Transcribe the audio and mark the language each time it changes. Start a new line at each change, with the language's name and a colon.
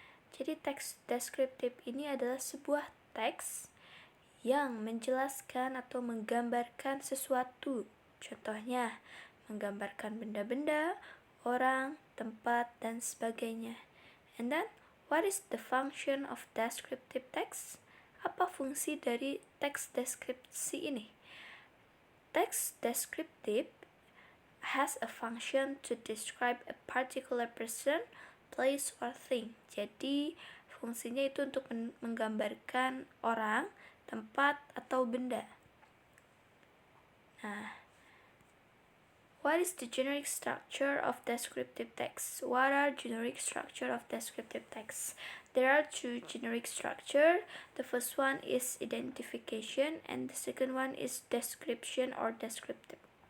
Indonesian: Jadi teks deskriptif ini adalah sebuah teks yang menjelaskan atau menggambarkan sesuatu. Contohnya, menggambarkan benda-benda, orang, tempat, dan sebagainya.
English: And then, what is the function of descriptive text?
Indonesian: Apa fungsi dari teks deskripsi ini?
English: Teks deskriptif has a function to describe a particular person, place, or thing.
Indonesian: Jadi fungsinya itu untuk menggambarkan orang, tempat, atau benda.
English: Nah, what is the generic structure of descriptive text? What are generic structure of descriptive text? There are two generic structure. The first one is identification and the second one is description or descriptive.